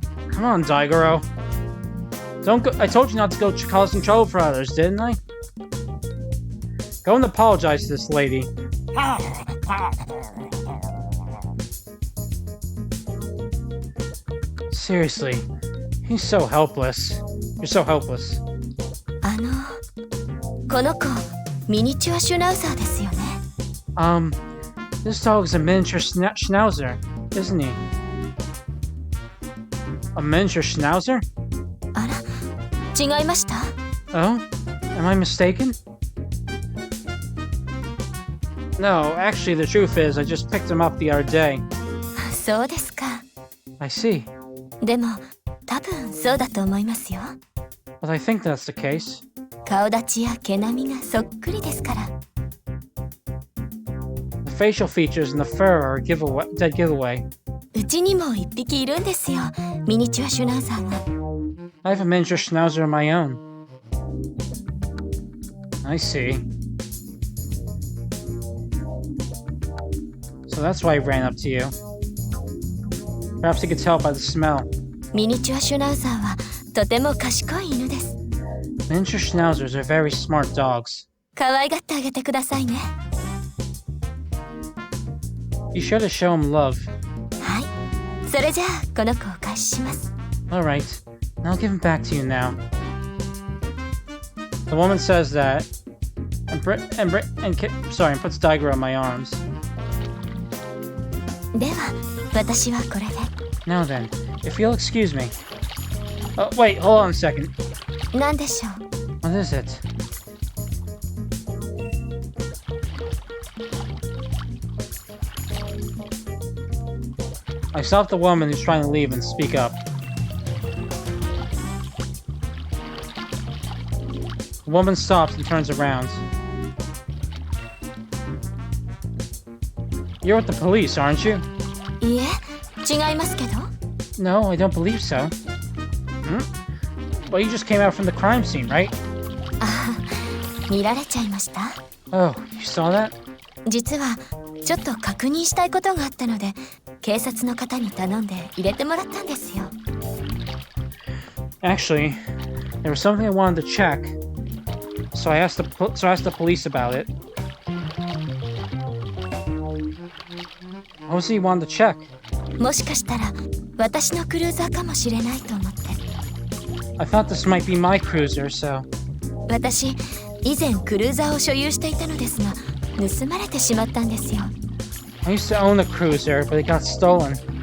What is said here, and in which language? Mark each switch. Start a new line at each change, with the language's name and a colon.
English: Come on, Daigoro. Don't go. I told you not to go causing trouble for others, didn't I? Go and apologize to this lady. Seriously, he's so helpless. You're so helpless.
Japanese: この子、ミニチュアシュナウザーですよね。
English: This dog's a miniature schnauzer, isn't he? A miniature schnauzer?
Japanese: あら、違いました？
English: Oh? Am I mistaken? No, actually the truth is I just picked him up the other day.
Japanese: そうですか。
English: I see.
Japanese: でも、多分そうだと思いますよ。
English: But I think that's the case.
Japanese: 顔立ちや毛並みがそっくりですから。
English: The facial features and the fur are a dead giveaway.
Japanese: うちにも一匹いるんですよ、ミニチュアシュナウザーが。
English: I have a miniature schnauzer of my own. I see. So that's why I ran up to you. Perhaps you could tell by the smell.
Japanese: ミニチュアシュナウザーはとても賢い犬です。
English: Miniature schnauzers are very smart dogs.
Japanese: 可愛がってあげてくださいね。
English: Be sure to show them love.
Japanese: はい、それじゃあこの子をお返しします。
English: Alright, I'll give him back to you now. The woman says that and puts Daigo on my arms.
Japanese: では私はこれで。
English: Now then, if you'll excuse me. Oh, wait, hold on a second.
Japanese: 何でしょう。
English: What is it? I stop the woman who's trying to leave and speak up. The woman stops and turns around. You're with the police, aren't you?
Japanese: いいえ、違いますけど。
English: No, I don't believe so. Well, you just came out from the crime scene, right?
Japanese: ああ、見られちゃいました。
English: Oh, you saw that?
Japanese: 実はちょっと確認したいことがあったので、警察の方に頼んで入れてもらったんですよ。
English: Actually, there was something I wanted to check, so I asked the police about it. What was it you wanted to check?
Japanese: もしかしたら私のクルーザーかもしれないと思って。
English: I thought this might be my cruiser, so...
Japanese: 私、以前クルーザーを所有していたのですが、盗まれてしまったんですよ。
English: I used to own a cruiser, but it got stolen,